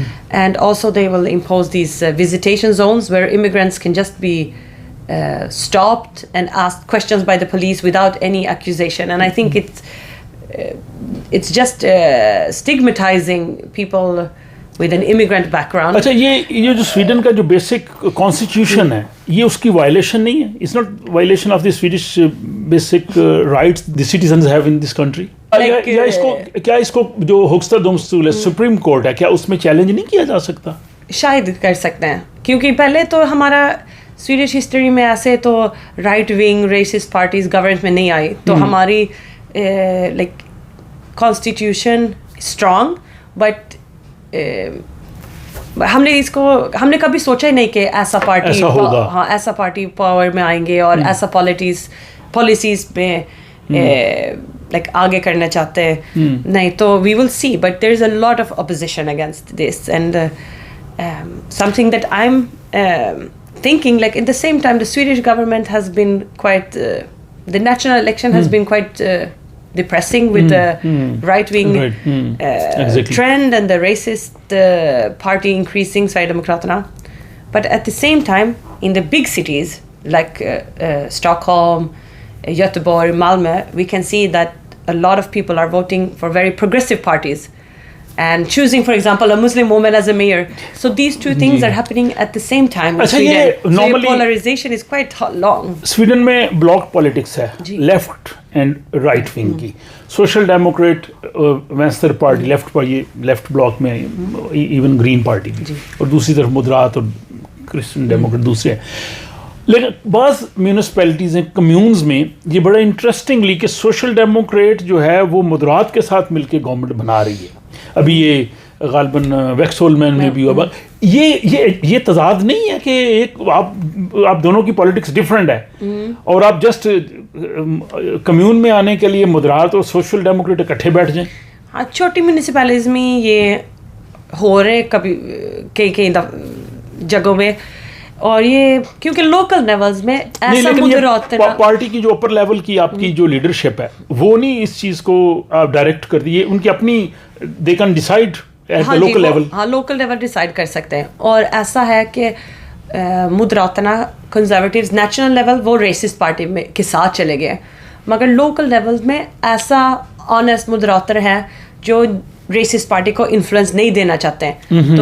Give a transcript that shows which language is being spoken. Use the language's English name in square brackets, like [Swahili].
[English] And also they will impose these visitation zones where immigrants can just be stopped and asked questions by the police without any accusation. And I think it's just stigmatizing people with an immigrant background. [Urdu] اچھا یہ جو Sweden کا جو basic constitution ہے یہ اس کی violation نہیں ہے؟ [English] It's not violation of the Swedish basic rights the citizens have in this country. [Urdu] کیا اس کو جو ہوگستا دومستول ہے سپریم کورٹ ہے کیا اس میں چیلنج نہیں کیا جا سکتا؟ شاید کر سکتے ہیں کیونکہ پہلے تو ہمارا سویڈش ہسٹری میں ایسے تو right wing racist parties government میں نہیں آئی تو ہماری لائک کانسٹیٹیوشن اسٹرانگ بٹ ہم نے کبھی سوچا ہی نہیں کہ ایسا پارٹی پاور میں آئیں گے اور ایسا پالیسیز میں لائک آگے کرنا چاہتے ہیں. نہیں تو [English] We will see but there is a lot of opposition against this and something that I am thinking like at the same time the Swedish government has been quite the national election has been quite depressing with the right wing trend and the racist party increasing Sverigedemokraterna. But at the same time in the big cities like Stockholm, Göteborg, Malmö, we can see that a lot of people are voting for very progressive parties and choosing, for example, a Muslim woman as a mayor. So these two things are happening at the same time in Sweden. So polarization is quite long. [Urdu] Sweden میں block politics ہے left and right wing کی. Social Democrat وینسٹر party left block میں even green party بھی اور دوسری طرف مدرات اور Christian Democrat دوسرے ہیں. لیکن بعض میونسپیلٹیز ہیں کمیونز میں یہ بڑا انٹرسٹنگلی کہ سوشل ڈیموکریٹ جو ہے وہ مدرات کے ساتھ مل کے گورنمنٹ بنا رہی ہے. ابھی یہ غالباً ویکسول مین میں بھی ہوا. یہ تضاد نہیں ہے کہ ایک آپ دونوں کی پالیٹکس ڈفرینٹ ہے اور آپ جسٹ کمیون میں آنے کے لیے مدرات اور سوشل ڈیموکریٹ اکٹھے بیٹھ جائیں؟ ہاں چھوٹی میونسپیلٹیز میں یہ ہو رہے کبھی کئی جگہوں میں اور یہ کیونکہ لوکل لیولز میں ایسا مدرات پارٹی کی جو اپر لیول کی آپ کی جو لیڈرشپ ہے وہ نہیں اس چیز کو آپ ڈائریکٹ کر دیے. ان کی اپنی [English] They can decide at the local level. [Urdu] ہاں لوکل لیول ڈیسائڈ کر سکتے ہیں. اور ایسا ہے کہ مدراتنا کنزرویٹیوز نیشنل لیول وہ ریسسٹ پارٹی میں کے ساتھ چلے گئے مگر لوکل لیول میں ایسا آنیسٹ مدراتر ہے جو ریسسٹ پارٹی کو انفلوئنس نہیں دینا چاہتے ہیں.